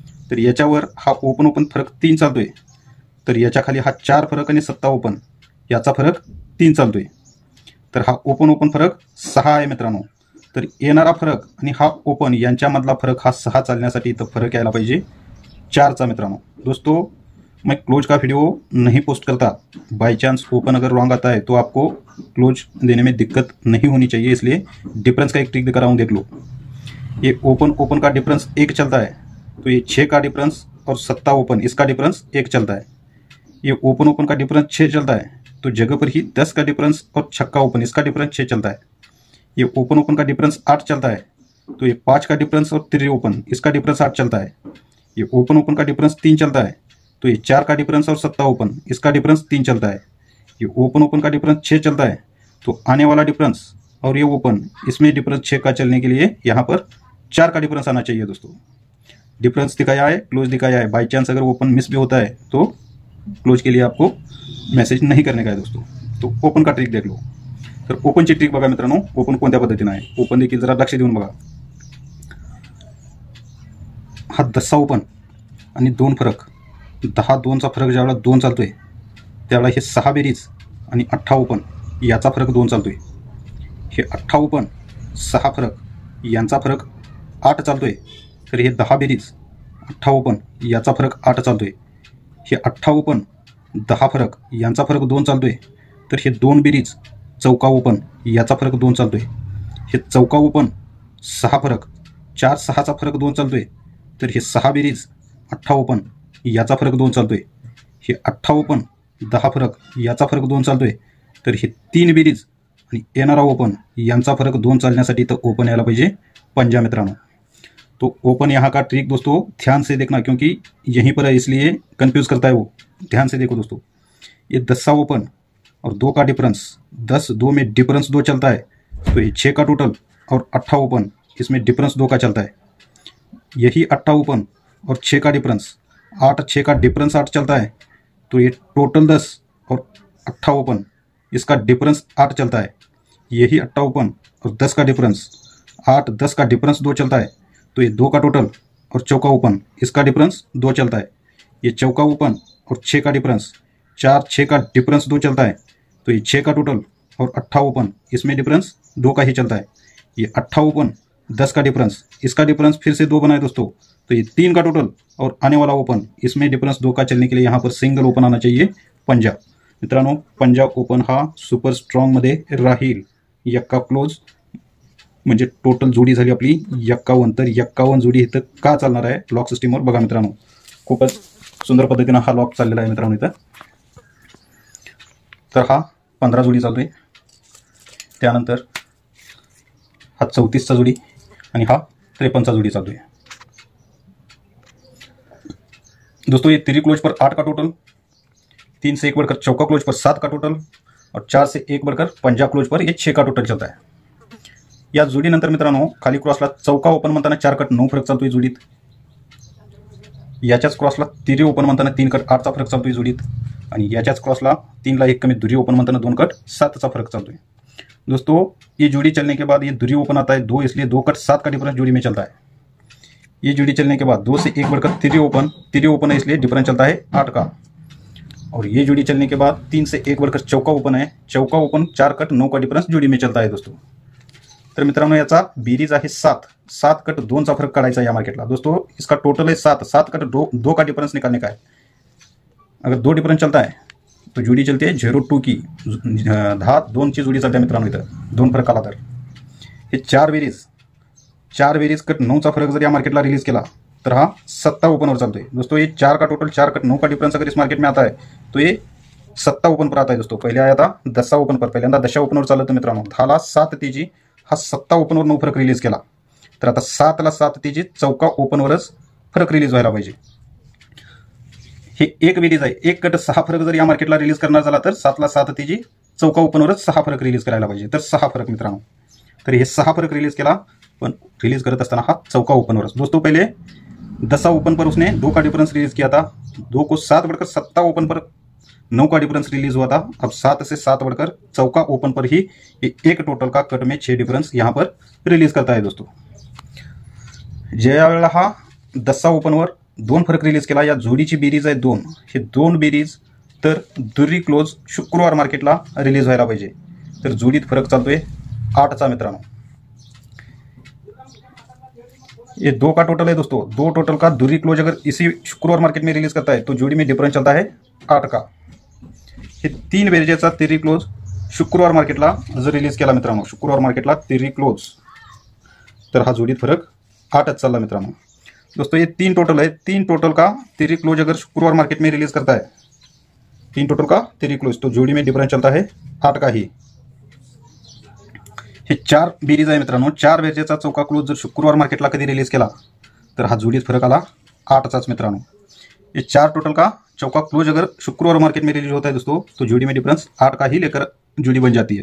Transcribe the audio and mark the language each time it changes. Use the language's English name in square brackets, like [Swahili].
[Marathi] तर याच्यावर हा ओपन ओपन फरक 3 चालतोय, तर याच्या खाली हा 4 फरक आणि 7 ओपन याचा फरक 3 चालतोय. तर हा ओपन ओपन फरक 6 आहे मित्रांनो. तर येणारा फरक आणि हा ओपन यांच्यामधला फरक हा 6 चालण्यासाठी इथं फरक यायला पाहिजे 4चा मित्रांनो. [Hindi] दोस्तों मैं क्लोज का वीडियो नहीं पोस्ट करता. बाई चांस ओपन अगर रॉन्ग आता है तो आपको क्लोज देने में दिक्कत नहीं होनी चाहिए, इसलिए डिफरेंस का एक ट्रिक दिखा रहा हूँ. देख लो ये ओपन ओपन का डिफरेंस 1 चलता है, तो ये 6 का डिफरेंस और 7 ओपन इसका डिफरेंस 1 चलता है. ये ओपन ओपन का डिफरेंस 6 चलता है, तो जगह पर ही 10 का डिफरेंस और छक्का ओपन इसका डिफरेंस 6 चलता है. ये ओपन ओपन का डिफरेंस 8 चलता है, तो ये 5 का डिफरेंस और 3 ओपन इसका डिफरेंस 8 चलता है. ये ओपन ओपन का डिफरेंस 3 चलता है, तो ये 4 का डिफरेंस और 7 ओपन इसका डिफरेंस 3 चलता है. ये ओपन ओपन का डिफरेंस 6 चलता है, तो आने वाला डिफरेंस और ये ओपन इसमें डिफरेंस 6 का चलने के लिए यहाँ पर 4 का डिफरेंस आना चाहिए दोस्तों. डिफरेंस दिखाया है, क्लोज दिखाया है. बाई चांस अगर ओपन मिस भी होता है तो क्लोज के लिए आपको मैसेज नहीं करने का है दोस्तों. तो ओपन का ट्रिक देख लो. [Marathi] तर ओपनची ट्रिक बघा मित्रांनो. ओपन कोणत्या पद्धतीने आहे, ओपन देखील जरा लक्ष देऊन बघा. हा 10सा ओपन आणि 2 फरक, 10 2चा फरक ज्यावेळेला 2 चालतोय त्यावेळेला हे 6 बेरीज आणि 18 ओपन याचा फरक 2 चालतोय. हे 18 ओपन 6 फरक यांचा फरक 8 चालतोय, तर हे 10 बेरीज 18 ओपन याचा फरक 8 चालतोय. हे 18 ओपन 10 फरक यांचा फरक 2 चालतोय, तर हे 2 बेरीज चौका ओपन याचा फरक 2 चालतोय. हे चौका ओपन 6 फरक, 4 6चा फरक 2 चालतोय, तर हे 6 बेरीज 8 ओपन याचा फरक 2 चालतोय, हे 8 ओपन 10 फरक याचा फरक 2 चालतोय, तर हे 3 बेरीज आणि येणारा ओपन यांचा फरक 2 चालण्यासाठी तर ओपन यायला पाहिजे पंजा मित्रांनो। [Hindi] तो ओपन यहाँ का ट्रिक दोस्तों ध्यान से देखना, क्योंकि यहीं पर है इसलिए कंफ्यूज करता है वो। ध्यान से देखो दोस्तों, ये 10 ओपन और 2 का डिफरेंस, 10 2 में डिफरेंस 2 चलता है, तो ये 6 का टोटल और 8 ओपन इसमें डिफरेंस 2 का चलता है। यही 8 ओपन और 6 का डिफरेंस, 8 6 का डिफरेंस 8 चलता है, तो ये टोटल 10 और 8 ओपन इसका डिफरेंस 8 चलता है। यही 8 ओपन और 10 का डिफरेंस, 8 10 का डिफरेंस 2 चलता है, तो ये 2 का टोटल और चौका ओपन इसका डिफरेंस 2 चलता है। ये चौका ओपन और 6 का डिफरेंस, 4 6 का डिफरेंस 2 चलता है, तो ये 6 का टोटल और 8 ओपन इसमें डिफरेंस 2 का ही चलता है। ये 8 ओपन 10 का डिफरेंस, इसका डिफरेंस फिर से 2 बनाए दोस्तों, तो ये 3 का टोटल और आने वाला ओपन इसमें डिफरेंस 2 का चलने के लिए यहाँ पर सिंगल ओपन आना चाहिए पंजा। [Marathi] मित्रांनो, पंजा ओपन हा सुपर स्ट्रॉंगमध्ये राहील। यक्का क्लोज म्हणजे टोटल जोडी झाली आपली 51, तर 51 जोडी इथं का चालणार आहे लॉक सिस्टीमवर बघा मित्रांनो। खूपच सुंदर पद्धतीनं हा लॉक चाललेला आहे मित्रांनो इथं। तर हा 15 जोडी चालू आहे, त्यानंतर हा 34चा जोडी आणि हा 53चा जोडी चालू आहे दोस्तों। [Hindi] ये तिरी क्लोज पर 8 का टोटल, 3 से 1 बढ़कर चौका क्लोज पर 7 का टोटल और 4 से 1 बढ़कर पंजा क्लोज पर ये 6 का टोटल चलता है। [Marathi] या जोडीनंतर मित्रांनो खाली क्रॉसला चौका ओपन म्हणताना 4 कट 9 फरक चालतोय जोडीत, याच्याच क्रॉसला तिरी ओपन म्हणताना 3 कट 8चा फरक चालतोय जोडीत, आणि याच्याच क्रॉसला 3 ला 1 कमी दुरी ओपन म्हणताना 2 कट 7चा फरक चालतोय दोस्तों। [Hindi] ये जोड़ी चलने के बाद ये दुरी ओपन आता है 2, इसलिए 2 कट 7 का डिफरेंस जोड़ी में चलता है। ये जोड़ी चलने के बाद 2 से 1 बढ़कर तिरी ओपन है, इसलिए डिफरेंस चलता है 8 का। और ये जोड़ी चलने के बाद 3 से 1 बढ़कर चौका ओपन है, चौका ओपन 4 कट 9 का डिफरेंस जोड़ी में चलता है दोस्तों। [Marathi] तर मित्रांनो याचा बेरीज आहे 7 कट 2चा फरक काढायचा या मार्केटला दोस्तों। [Hindi] इसका टोटल है 7 कट 2 का डिफरेंस निकालने का है। अगर 2 डिफरेंस चलता है तो जोड़ी चलती है 0-2 की, [Marathi] 10-2 ची जोडी चलते मित्रांनो इथं 2 फरक आला तर। हे 4 बेरीज कट 9चा फरक जर या मार्केटला रिलीज केला तर हा 7 ओपनवर चालतोय दोस्तों। [Hindi] ये 4 का टोटल 4 कट 9 का डिफरेंस अगर इस मार्केट में आता है तो ये 7 ओपन पर आता है दोस्तों। पहले आया था 10 ओपन पर, [Marathi] पहिल्यांदा 10 ओपनवर चाललं होतं मित्रांनो। 10 ला 7 तेजी हा 7 ओपनवर 9 फरक रिलीज केला, तर आता 7 ला 7 तेजी चौका ओपनवरच फरक रिलीज व्हायला पाहिजे। हे एक बेरीज आहे, 1 कट 6 फरक जर या मार्केटला रिलीज करणार झाला तर 7 ला 7 तेजी चौका ओपनवरच 6 फरक रिलीज करायला पाहिजे, तर 6 फरक मित्रांनो। तर हे 6 फरक रिलीज केला, पण रिलीज करत असताना हा चौका ओपनवरच दोस्तों। [Hindi] पहले 10 ओपन पर उसने 2 का डिफरेंस रिलीज किया था, 2 को 7 बढ़कर 7 ओपन पर 9 का डिफरेंस रिलीज हुआ था। अब 7 से 7 बढ़कर चौका ओपन पर ही एक टोटल का कट में 6 डिफरेंस यहाँ पर रिलीज करता है दोस्तों। [Marathi] ज्या वेळेला हा 10 ओपनवर 2 फरक रिलीज केला, या जोडीची बेरीज आहे 2, हे 2 बेरीज तर दुरी क्लोज शुक्रवार मार्केटला रिलीज व्हायला पाहिजे, तर जोडीत फरक चालतोय 8चा मित्रांनो। [Hindi] ये 2 का टोटल है दोस्तों, 2 टोटल का दुरी क्लोज अगर इसी शुक्रवार मार्केट में रिलीज करता है तो जोड़ी में डिफरेंस चलता है 8 का। [Marathi] हे 3 बेरजेचा तिरी क्लोज शुक्रवार मार्केटला जर रिलीज केला मित्रांनो, शुक्रवार मार्केटला तिरी क्लोज, तर हा जोडीत फरक 8च चालला मित्रांनो दोस्तों। [Hindi] ये 3 टोटल है, 3 टोटल का तिरी क्लोज अगर शुक्रवार मार्केट में रिलीज करता है, 3 टोटल का तिरी क्लोज, तो जोड़ी में डिफरेंस चलता है 8 का ही। [Marathi] हे 4 बेरीज आहे मित्रांनो, 4 बेरजेचा चौका क्लोज जर शुक्रवार मार्केटला कधी रिलीज केला तर हा जोडीत फरक आला 8चाच मित्रांनो। [Hindi] ये 4 टोटल का चौका क्लोज अगर शुक्रवार मार्केट में रिलीज होता है दोस्तों, तो जोड़ी में डिफरेंस 8 का ही लेकर जोड़ी बन जाती है।